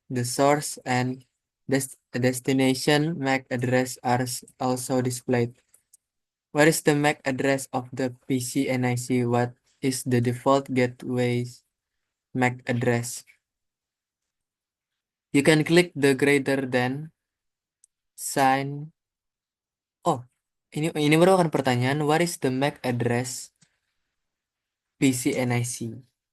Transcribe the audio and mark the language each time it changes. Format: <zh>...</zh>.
<en>The source and destination MAC address are also displayed. What is the MAC address of the PC NIC? What is the default gateway's MAC address? You can click the greater than sign.</en> <id>Oh, ini merupakan pertanyaan.</id> <en>What is the MAC address PC NIC?</en>